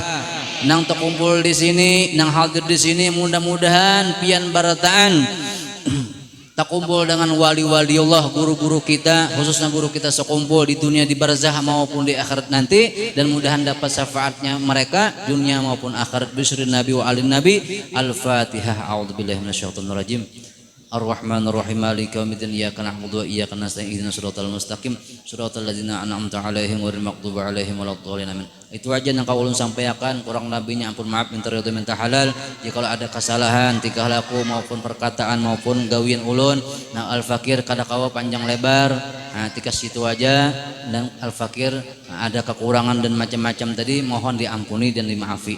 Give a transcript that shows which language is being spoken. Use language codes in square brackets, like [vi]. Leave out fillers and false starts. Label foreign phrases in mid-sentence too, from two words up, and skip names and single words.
[bjn] Nang terkumpul di sini, nang hadir di sini, mudah-mudahan pian bertahan terkumpul dengan wali-wali Allah, guru-guru kita, khususnya guru kita sekumpul di dunia di barzah maupun di akhirat nanti, dan mudahan dapat syafaatnya mereka dunia maupun akhirat. [ar] بسر نبي وعالم نبي. الفاتحة. أعوذ بالله من الشيطان الرجيم. الرحمن الرحيم. مالك يوم الدين. إياك نعبد وإياك نستعين. اهدنا الصراط المستقيم. صراط الذين أنعمت عليهم غير المغضوب عليهم ولا الضالين. Amin. [bjn] Itu aja yang kau ulun sampaikan, kurang lebihnya ampun maaf, minta ridho minta halal. Jika ada kesalahan tingkah laku maupun perkataan maupun gawian ulun, nah Al-Fakir kada kawa panjang lebar, nah tika situ aja. Dan Al-Fakir ada kekurangan dan macam-macam tadi, mohon diampuni dan dimaafi.